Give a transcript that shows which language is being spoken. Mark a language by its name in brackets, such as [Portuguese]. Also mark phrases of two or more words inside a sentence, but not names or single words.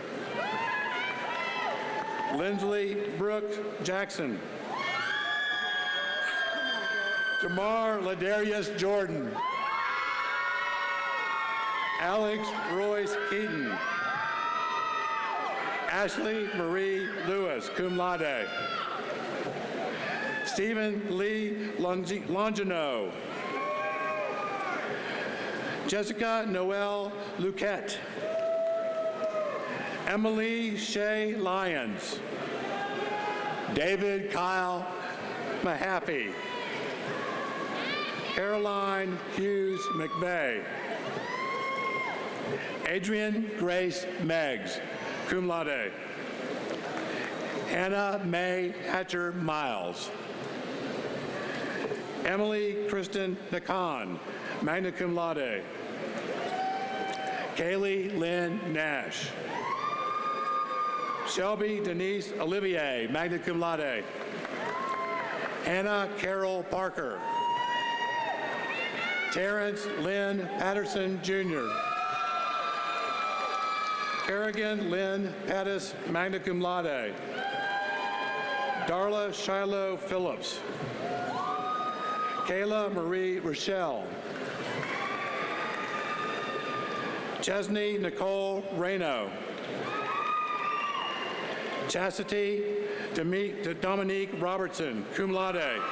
[English] Lindsley Brooks Jackson. Jamar Ladarius Jordan. Alex Royce Keaton. Ashley Marie Lewis, [Latin] cum laude. [English] Stephen Lee Longino. Jessica Noel Luquette. Emily Shea Lyons. David Kyle Mahaffey. Caroline Hughes McVeigh. Adrian Grace Meggs, [Latin] cum laude. [English] Hannah Mae Hatcher Miles. Emily Kristen Nakan, [Latin] magna cum laude. [English] Kaylee Lynn Nash. Shelby Denise Olivier, [Latin] magna cum laude. [English] Hannah Carol Parker. Terrence Lynn Patterson, Jr. Kerrigan Lynn Pattis, [Latin] magna cum laude. [English] Darla Shiloh Phillips. Kayla Marie Rochelle. Chesney Nicole Reno. Chastity Dominique Robertson, [Latin] cum laude.